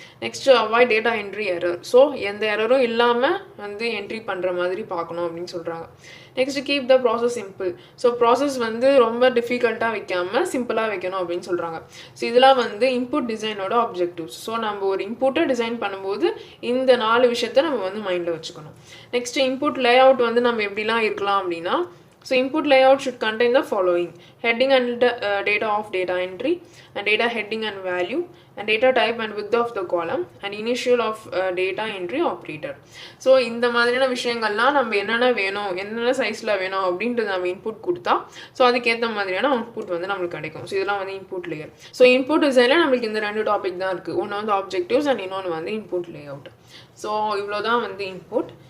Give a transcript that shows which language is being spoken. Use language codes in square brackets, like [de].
[en] Next avoid data entry error. [ta] So எந்த எரரும் இல்லாமல் வந்து என்ட்ரி பண்ணுற மாதிரி பார்க்கணும் அப்படின்னு சொல்கிறாங்க. [en] Next keep the process simple. [ta] So process வந்து ரொம்ப டிஃபிகல்ட்டாக வைக்காமல் சிம்பிளாக வைக்கணும் அப்படின்னு சொல்கிறாங்க. ஸோ இதெல்லாம் வந்து இன்புட் டிசைனோட ஆப்ஜெக்டிவ்ஸ். ஸோ நம்ம ஒரு இன்புட்டை டிசைன் பண்ணும்போது இந்த 4 விஷயத்தை நம்ம வந்து மைண்டில் வச்சுக்கணும். நெக்ஸ்ட் இன்புட் லேஅவுட் வந்து நம்ம எப்படிலாம் இருக்கலாம் அப்படின்னா, [en] so input layout should contain the following: heading and data of data entry, and data heading and value, and data type and width of the column, and initial of data entry operator. [ta] So இந்த மாதிரியான விஷயங்கள்லாம் நம்ம என்னென்ன வேணும், என்னென்ன சைஸில் வேணும் அப்படின்றது நம்ம இன்புட் கொடுத்தா ஸோ அதுக்கேற்ற மாதிரியான அவுட்புட் வந்து நம்மளுக்கு கிடைக்கும். ஸோ இதெல்லாம் வந்து இன்புட் லேயர். ஸோ இன்புட் டிசைனில் நம்மளுக்கு இந்த 2 டாபிக் தான் இருக்குது. ஒன்று வந்து ஆப்ஜெக்டிவ்ஸ் அண்ட் இன்னொன்று வந்து இன்புட் லேஅவுட். ஸோ இவ்வளோ தான் வந்து இன்புட்.